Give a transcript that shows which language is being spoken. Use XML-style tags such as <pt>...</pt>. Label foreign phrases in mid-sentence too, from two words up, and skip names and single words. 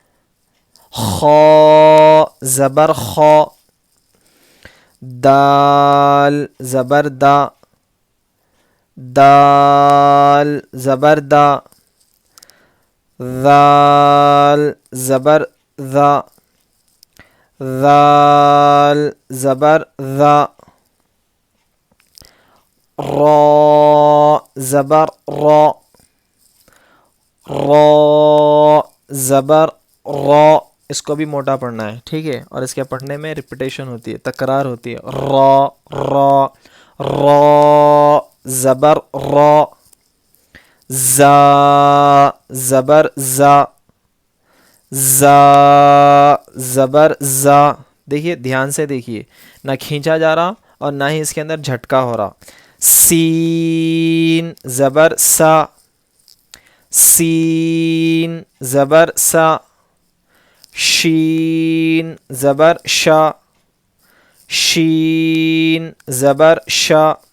<ur>خا زبر خا، دال زبر دا، دال زبر دا، ذال زبر ذا، ذال زبر ذا، را زبر را، را زبر را، اس کو بھی موٹا پڑھنا ہے، ٹھیک ہے، اور اس کے پڑھنے میں ریپیٹیشن ہوتی ہے، تکرار ہوتی ہے، را را، را زبر را، زا زبر زا، زا زبر زا، دیکھیے دھیان سے دیکھیے، نہ کھینچا جا رہا اور نہ ہی اس کے اندر جھٹکا ہو رہا. سین زبر سا، سین زبر سا، شین زبر شا، شین زبر شا،</ur>